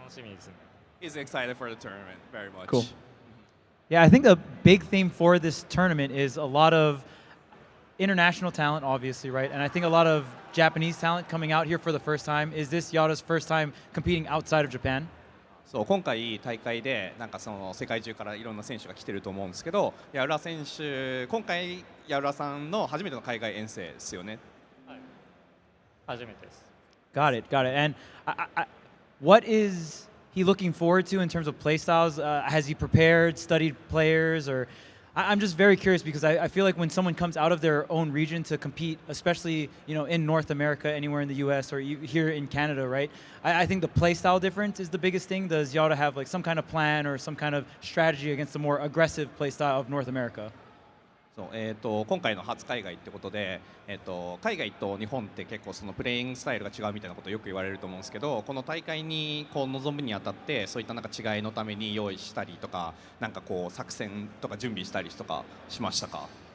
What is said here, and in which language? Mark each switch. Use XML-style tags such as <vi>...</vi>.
<ja>楽しみですね。</ja> <en>He's excited for the tournament very much. Cool. Yeah, I think the big theme for this tournament is a lot of international talent, obviously, right? And I think a lot of Japanese talent coming out here for the first time. Is this Yara's first time competing outside of Japan?</en> <ja>そう今回大会でなんかその世界中からいろんな選手が来てると思うんですけど、ヤ浦選手今回ヤ浦さんの初めての海外遠征ですよね。はい。初めてです。</ja> <en>Got it. And what is he looking forward to in terms of play styles? Has he prepared, studied players, or I'm just very curious because I feel like when someone comes out of their own region to compete, especially in North America, anywhere in the U.S. or here in Canada, right? I think the play style difference is the biggest thing. Does Yara have like some kind of plan or some kind of strategy against the more aggressive play style of North America?</en> <ja>そう今回の初海外ってことで、海外と日本って結構そのプレイングスタイルが違うみたいなことをよく言われると思うんですけど、この大会にこう臨むにあたってそういったなんか違いのために用意したりとか、なんかこう作戦とか準備したりとかしましたか？</ja>